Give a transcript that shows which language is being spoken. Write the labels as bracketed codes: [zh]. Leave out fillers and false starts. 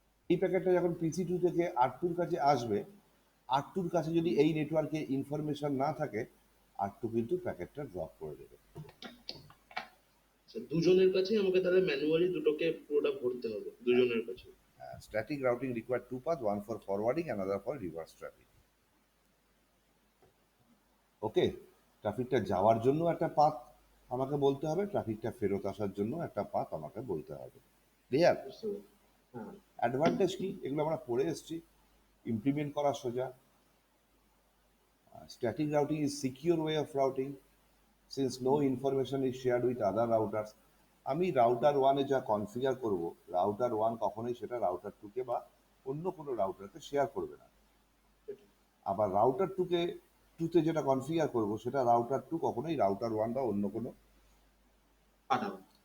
[bn] এই প্যাকেটটা যখন PC2 থেকে R2 কাছে আসবে, R2 কাছে যদি এই নেটওয়ার্কে ইনফরমেশন না থাকে, R2 কিন্তু প্যাকেটটা ড্রপ করে দেবে। দুজনের কাছে আমাকে তাহলে ম্যানুয়ালি দুটোকে পুরোটা ভরতে হবে দুজনের কাছে। [en] Static routing require two paths, one for forwarding, another for reverse traffic. [bn] ওকে, ট্রাফিকটা যাওয়ার জন্য একটা পাথ আমাকে বলতে হবে, ট্রাফিকটা ফেরত আসার জন্য একটা পাথ আমাকে বলতে হবে। ক্লিয়ার? বুঝতে পেরেছি। হ্যাঁ অ্যাডভান্টেজ কি? এগুলো আমরা পড়ে এসেছি, ইমপ্লিমেন্ট করা সোজা। [en] Static routing is secure way of routing since no information is shared with other routers. [bn] আমি রাউটার ওয়ানে যা কনফিগার করব, রাউটার ওয়ান কখনোই সেটা রাউটার টুকে বা অন্য কোনো রাউটারকে শেয়ার করবে না। আবার রাউটার টুতে যেটা কনফিগার করব, সেটা রাউটার টু কখনোই রাউটার ওয়ান বা অন্য কোনো পাঠাবো।